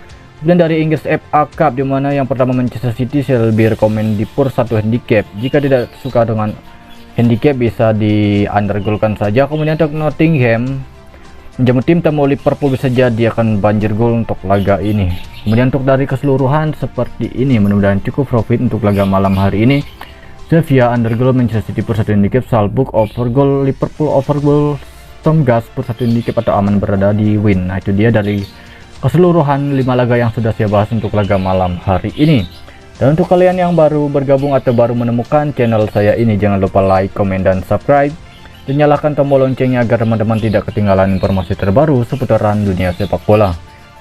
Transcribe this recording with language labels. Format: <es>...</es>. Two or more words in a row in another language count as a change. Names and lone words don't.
<id>Kemudian dari Inggris FA Cup dimana yang pertama Manchester City saya lebih rekomend di per 1 handicap. Jika tidak suka dengan handicap bisa di undergolkan saja. Kemudian untuk Nottingham menjamu tim tamu Liverpool bisa jadi akan banjir gol untuk laga ini. Kemudian untuk dari keseluruhan seperti ini, mudah-mudahan cukup profit untuk laga malam hari ini. Sevilla undergoal Manchester City per 1 handicap, Salzburg</id> <en>over goal,</en> <id>Liverpool</id> <en>over goal,</en> <id>Sturm Graz per 1 handicap atau aman berada di win. Nah itu dia dari keseluruhan 5 laga yang sudah saya bahas untuk laga malam hari ini. Dan untuk kalian yang baru bergabung atau baru menemukan channel saya ini, jangan lupa like, komen, dan subscribe. Dan nyalakan tombol loncengnya agar teman-teman tidak ketinggalan informasi terbaru seputaran dunia sepak bola.</id>